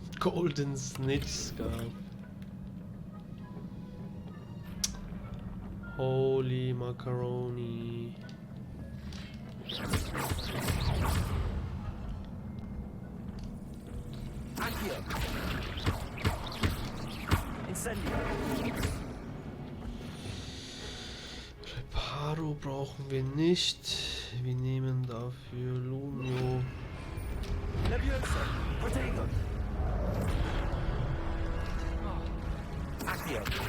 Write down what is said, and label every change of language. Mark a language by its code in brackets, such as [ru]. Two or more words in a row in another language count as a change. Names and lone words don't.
[en] Golden snitch scarf. Holy macaroni. Accio. Incendio. [de] Reparo brauchen wir nicht. Wir nehmen dafür Lumio. Leviosa. Protego. Accio.